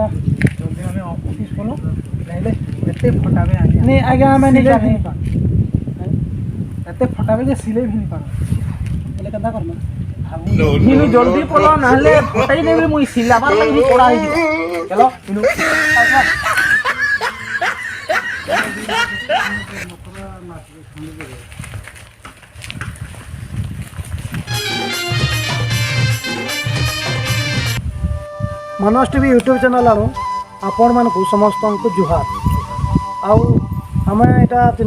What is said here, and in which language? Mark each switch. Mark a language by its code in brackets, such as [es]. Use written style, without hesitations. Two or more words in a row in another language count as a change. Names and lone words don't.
[spv] ଜଲ୍ଦି ଆମେ ଅଫିସ ପଲ ନାଇଲେ ଏତେ ଫଟାବେ ଆଜ୍ଞା ନି ଆଜ୍ଞା ଆମେ ନିଜେ ସିଲେଇ ବି ଏତେ ଫଟାବେ ଯେ ସିଲେଇ ବି ନି ପାର ବୋଲେ କେନ୍ତା କରମା ଇନୁ ଜଲ୍ଦି ପଲା ନହେଲେ ଫଟାଇ ନେବି ମୁଇଁ ସିଲାବାର ଲାଗି ପଡ଼ା ହେଇଯିବ ଚଲ ଇନୁ ମନୋଜ ଟିଭି ୟୁଟ୍ୟୁବ ଚ୍ୟାନେଲ ଆନୁ ଆପଣ ମାନକୁ ସମସ୍ତ ଜୁହାର ଆଉ ଆମ ୟହାଁ 3